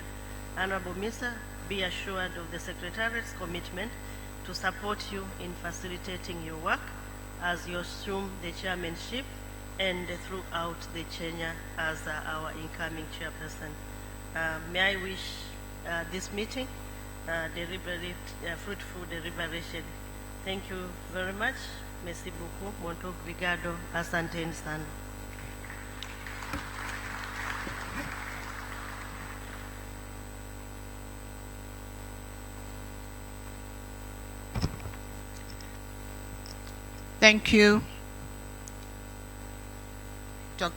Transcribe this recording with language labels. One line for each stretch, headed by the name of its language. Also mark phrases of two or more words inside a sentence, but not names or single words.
English: Honorable Minister, be assured of the Secretariat's commitment to support you in facilitating your work as you assume the chairmanship and throughout the tenure as our incoming chairperson. May I wish this meeting fruitful deliberation. Thank you very much.
French: Merci beaucoup.
Portuguese: Muito obrigado.
Swahili: Asante sana.
English: Thank you, Dr.